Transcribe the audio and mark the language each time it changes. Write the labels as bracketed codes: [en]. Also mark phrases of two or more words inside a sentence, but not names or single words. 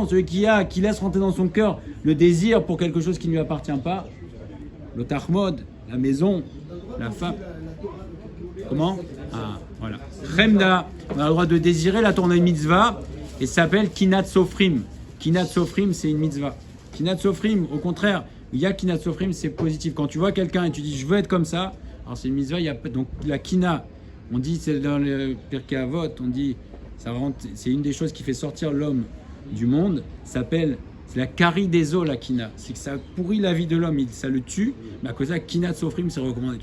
[fr] Celui qui laisse rentrer dans son cœur le désir pour quelque chose qui ne lui appartient pas. Le Tarmod, la maison, la femme. Comment? Ah, voilà. Chemda, on a le droit de désirer la [he] תורה מצווה [fr] et ça s'appelle [he] קנאת סופרים. קנאת סופרים, [fr] c'est une mitzvah. [he] קנאת סופרים, [fr] au contraire, il y a [he] קנאת סופרים, [fr] c'est positif. Quand tu vois quelqu'un et tu dis je veux être comme ça, alors c'est une mitzvah, il y a donc la Kina. On dit, c'est dans le Pirkei Avot, on dit, c'est une des choses qui fait sortir l'homme du monde, c'est la carie des eaux, la kina. C'est que ça pourrit la vie de l'homme, ça le tue, mais à cause de ça, kina de sofrim, c'est recommandé.